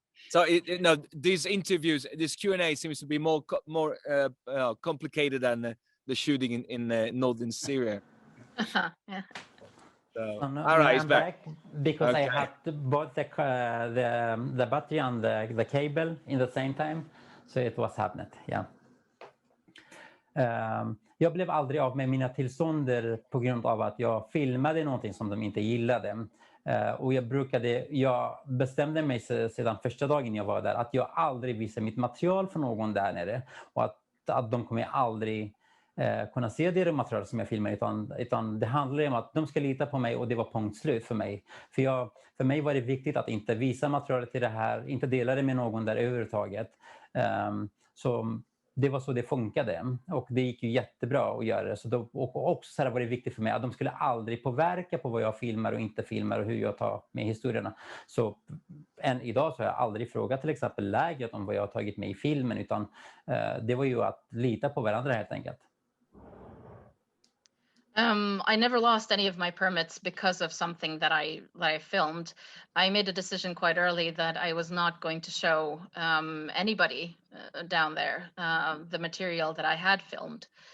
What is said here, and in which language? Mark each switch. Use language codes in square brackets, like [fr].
[en] So these interviews, this Q&A seems to be more complicated than the shooting in northern Syria. Yeah. So, No, all right, I'm he's back. because Okay. I had both the battery and the cable in the same time, so it was happening. Yeah. [sv] Jag blev aldrig av med mina tillstånder på grund av att jag filmade någonting som de inte gillade. Och jag bestämde mig sedan första dagen jag var där att jag aldrig visar mitt material för någon där nere. Och att de kommer aldrig kunna se det material som jag filmar, utan det handlar om att de ska lita på mig, och det var punkt slut för mig. För mig var det viktigt att inte visa materialet till det här, inte dela det med någon där överhuvudtaget. Så det var så det funkade, och det gick ju jättebra att göra det. Och också så här var det viktigt för mig att de skulle aldrig påverka på vad jag filmar och inte filmar och hur jag tar med historierna. Så än idag så har jag aldrig frågat till exempel lägret om vad jag har tagit med i filmen, utan det var ju att lita på varandra helt enkelt. [en] I never lost any of my permits because of something that I filmed. I made a decision quite early that I was not going to show anybody down there the material that I had filmed.